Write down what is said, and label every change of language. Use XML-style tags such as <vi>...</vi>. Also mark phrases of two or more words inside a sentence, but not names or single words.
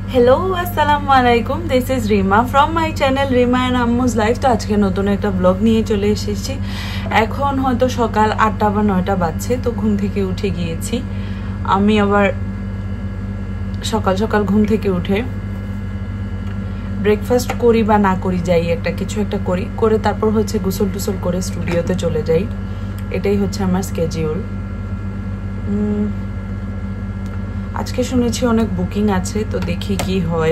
<en>हेलो</en> <ar>السلام عليكم</ar> <en>this is Reema from my channel Reema and Ammu's life.</en> <bn>তো আজ কে নতুন এক ব্লগ নিয়ে চলে এসেছি। এখন হয়তো সকাল 8টা বা 9টা বাজছে। তো ঘুম থেকে উঠে গিয়েছি আমি। আবার সকাল সকাল ঘুম থেকে উঠে ব্রেকফাস্ট করি বা না করি, যাই একটা কিছু একটা করি, করে তারপর হচ্ছে গোসল টুসল করে স্টুডিওতে চলে যাই। এটাই হচ্ছে আমার স্কেডিউল। আজকে শুনেছি অনেক বুকিং আছে, তো দেখি কি হয়।</bn>